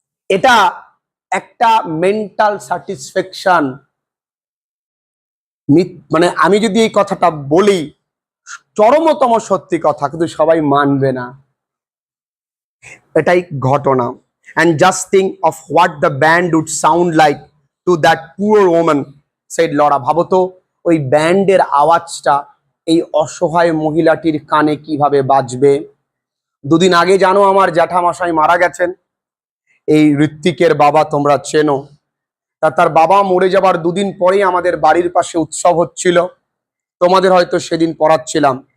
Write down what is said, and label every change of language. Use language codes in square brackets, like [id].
[bn] এটা একটা mental satisfaction. মানে আমি যদি এই কথাটা বলি, চরমতম সত্যি কথা, কিন্তু সবাই মানবে না, এটাই ঘটনা। [en] and just think of what the band would sound like to that poor woman, said Laura। [bn] ভাবো তো ওই ব্যান্ডের আওয়াজটা এই অসহায় মহিলাটির কানে কিভাবে বাজবে। দুদিন আগে জানো আমার জ্যাঠামশাই মারা গেছেন, এই ঋত্বিকের বাবা, তোমরা চেনো। তার বাবা মরে যাবার দুদিন পরেই আমাদের বাড়ির পাশে উৎসব হচ্ছিল, তোমাদের হয়তো সেদিন পড়াচ্ছিলাম।